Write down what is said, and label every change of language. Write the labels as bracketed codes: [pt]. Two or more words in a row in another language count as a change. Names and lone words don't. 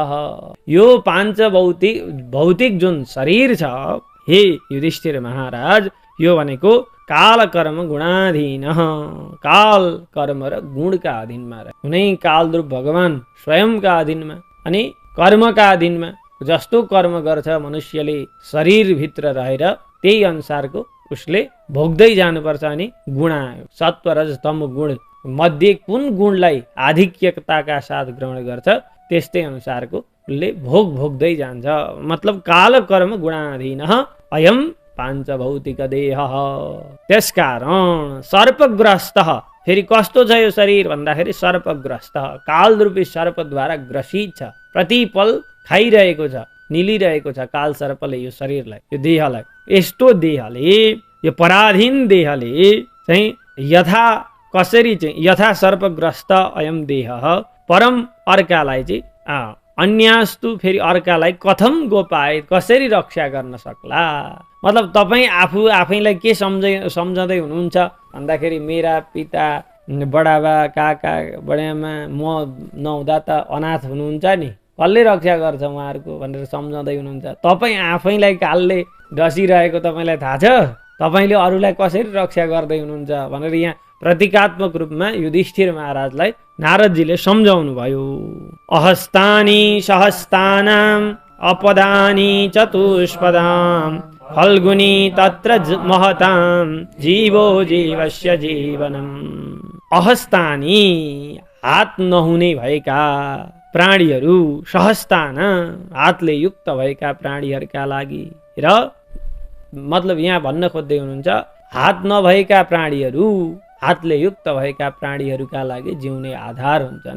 [ne] यो पाञ्च भौतिक जुन शरीर छ, हे युधिष्ठिर महाराज, यो भनेको काल कर्म गुणाधीन, काल कर्म र गुणका अधीनमा रहे। कुनै कालद्रुप भगवान स्वयंका अधीनमा अनि कर्मका अधीनमा जस्तो कर्म गर्छ मनुष्यले शरीरभित्र रहेर त्यही अनुसारको उसले भोग्दै जानुपर्छ। अनि गुण आयो, सत्व रज तम गुण मध्ये कुन गुणलाई आधिक्यताका साथ ग्रहण गर्छ त्यस्तै अनुसारको उसले भोग्दै जान्छ। [sa] मतलब काल कर्म गुणाधीन अयम पाञ्च भौतिक देह। [ne] त्यसकारण सर्पग्रस्त। फेरि कस्तो छ यो शरीर भन्दाखेरि सर्पग्रस्त, कालरूपी सर्पद्वारा ग्रसित छ, प्रतिपल खाइरहेको छ, निलिरहेको छ काल सर्पले यो शरीरलाई, यो देहलाई। यस्तो देहले, यो पराधीन देहले चाहिँ [sa] यथा सर्पग्रस्त अयम देह परम [ne] अर्कालाई चाहिँ अन्यास्तु, फेरि अर्कालाई [sa] कथम गोपाए, [ne] कसरी रक्षा गर्न सक्ला। मतलब तपाईँ आफैलाई के सम्झँदै हुनुहुन्छ भन्दाखेरि मेरा पिता, बडाबा, काका, बडामा म नहुँदा त अनाथ हुनुहुन्छ नि, कसले रक्षा गर्छ उहाँहरूको भनेर सम्झँदै हुनुहुन्छ। तपाईँ आफैलाई कालले डसिरहेको तपाईँलाई थाहा छ, तपाईँले अरूलाई कसरी रक्षा गर्दै हुनुहुन्छ भनेर यहाँ प्रतीकात्मक रूपमा युधिष्ठिर महाराजलाई नारदजीले सम्झाउनु भयो। [sa] अहस्तानि सहस्तानाम अपदानि चतुष्पदाम फल्गुनी तत्र महताम जीवो जीवस्य जीवनम। [ne] अहस्तानि हात नहुने भएका प्राणीहरू, सहस्तान हातले युक्त भएका प्राणीहरूका लागि, र मतलब यहाँ भन्न खोज्दै हुनुहुन्छ हात नभएका प्राणीहरू हातले युक्त भएका प्राणीहरूका लागि जिउने आधार हुन्छन्।